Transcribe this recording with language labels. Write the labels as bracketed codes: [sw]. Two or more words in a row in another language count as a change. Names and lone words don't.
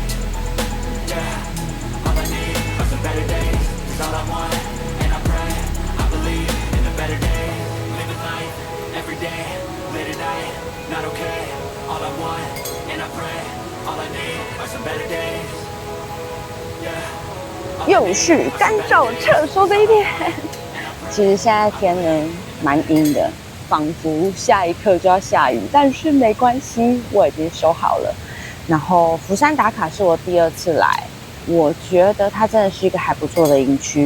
[en] Yeah, all I need are some better days. 'Cause all I want, and I pray, I believe in the better days. Living life, every day, late at night, not okay. All I want, and I pray, all I need are some better days. Yeah. [zh] 又是干燥撤收的一天。其實現在天呢蠻陰的，仿佛下一刻就要下雨，但是沒關係，我已經收好了。然後福山打卡是我第2次來，我覺得它真的是一個還不錯的營區。